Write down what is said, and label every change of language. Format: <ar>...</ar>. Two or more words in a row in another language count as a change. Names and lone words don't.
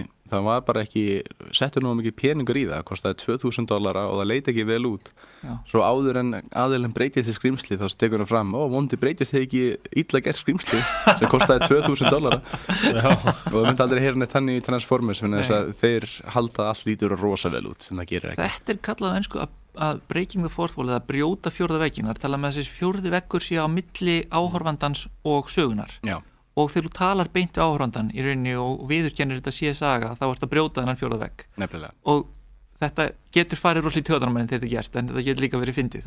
<is>Það var bara ekki, settur nú mikið peningur í það, kostaði $2,000 og það leit ekki vel út. Já. Svo áður en aðeilin breytist í skrýmsli, þá tekur hann fram, vondi breytist þið ekki illa gert skrýmsli, sem kostaði $2,000. Og það myndi aldrei heyra neitt þannig í Transformers, þannig að þeir halda allt lítur rosa vel út, sem það gerir ekki. Þetta er kallað á ensku að</is> <en>breaking the fourth wall,</en> <is>eða brjóta fjórða vegginn. Það er talað með þessi fjórði veggur sé á milli áhorfandans og sögunar. Já. Og þegar þú talar beint við áhorfandan í rauninni og viðurkennir þetta sé saga, þá ert að brjóta þennan fjórða vegg. Nefnilega. Og þetta getur farið rosalega í töðanum þegar þetta er gert, en þetta getur líka verið fyndið.</is>